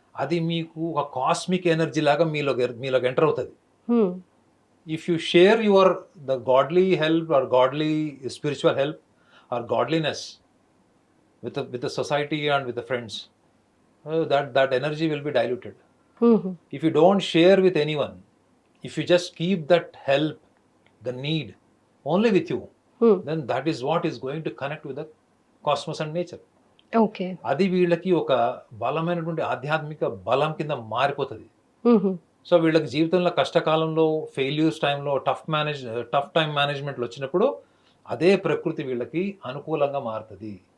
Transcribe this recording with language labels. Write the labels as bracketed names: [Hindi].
[Telugu] అది మీకు ఒక కాస్మిక్ ఎనర్జీ లాగా మీలోకి ఎంటర్ అవుతుంది. [English] If you share the godly help or godly spiritual help or godliness with the society and with the friends, that energy will be diluted. If you don't share with anyone, if you just keep that help, the need only with you, then that is what is going to connect with the cosmos and nature. Okay. [Telugu] అది వీళ్ళకి ఒక బలమైనటువంటి ఆధ్యాత్మిక బలం కింద మారిపోతుంది. So వీళ్ళకి జీవితంలో కష్టకాలంలో, ఫెయిల్యూర్స్ టైంలో, టఫ్ టైం మేనేజ్మెంట్లు వచ్చినప్పుడు అదే ప్రకృతి వీళ్ళకి అనుకూలంగా మారుతుంది.